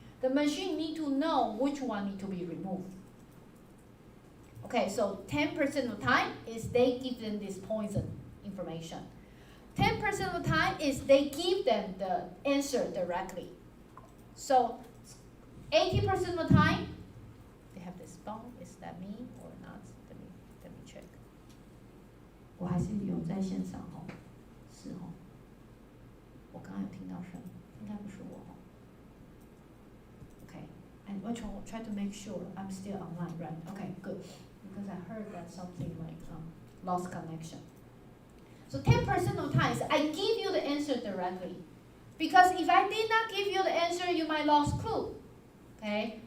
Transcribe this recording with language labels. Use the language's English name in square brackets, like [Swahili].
[English] The machine need to know which one need to be removed. Okay, so 10% of the time is they give them this poison information. 10% of the time is they give them the answer directly. So 80% of the time, they have this phone. Is that me or not? Let me check. [Chinese] 我还是有在线上哦，是哦。我刚刚有听到声，应该不是我哦。 [English] Okay, and I try to make sure I'm still online, right? Okay, good. Because I heard that something like lost connection. So 10% of times I give you the answer directly. Because if I did not give you the answer, you might lost clue. Okay?